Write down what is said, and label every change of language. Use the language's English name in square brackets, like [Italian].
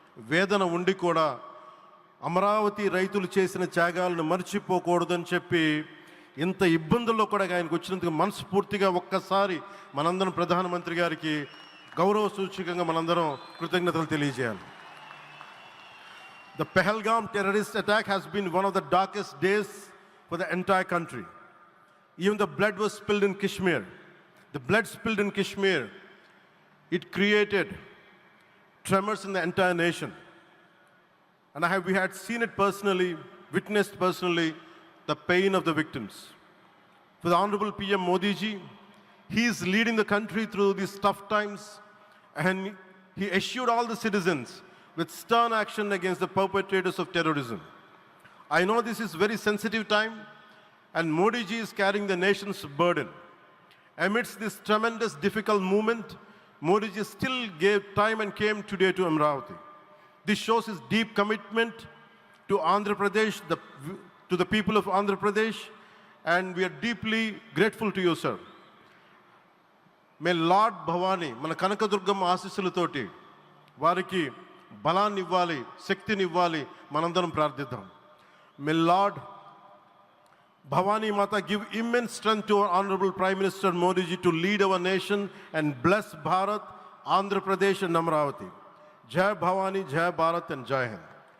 [Telugu] వేదన ఉండి కూడా అమరావతి రైతులు చేసిన త్యాగాలను మర్చిపోకూడదని చెప్పి ఇంత ఇబ్బందుల్లో కూడా ఆయనకు వచ్చినందుకు మనస్ఫూర్తిగా ఒక్కసారి మనందరం ప్రధానమంత్రి గారికి గౌరవ సూచకంగా మనందరం కృతజ్ఞతలు తెలియజేయాలి. [English] The Pahalgam terrorist attack has been one of the darkest days for the entire country. Even the blood was spilled in Kashmir. The blood spilled in Kashmir, it created tremors in the entire nation. And we had seen it personally, witnessed personally, the pain of the victims. For the Honorable PM Modi ji, he is leading the country through these tough times, and he assured all the citizens with stern action against the perpetrators of terrorism. I know this is very sensitive time, and Modi ji is carrying the nation's burden. Amidst this tremendous difficult moment, Modi ji still gave time and came today to Amravati. This shows his deep commitment to Andhra Pradesh, to the people of Andhra Pradesh, and we are deeply grateful to you, sir. May Lord Bhavani, [Telugu] మన కనకదుర్గమ్మ ఆశీస్సులతోటి వారికి బలాన్ని ఇవ్వాలి, శక్తిని ఇవ్వాలి, మనందరం ప్రార్థిద్దాం. [English] May Lord Bhavani Mata give immense strength to our Honorable Prime Minister Modi ji to lead our nation and bless Bharat, Andhra Pradesh and Amravati. Jai Bhavani, Jai Bharat and Jai Hind.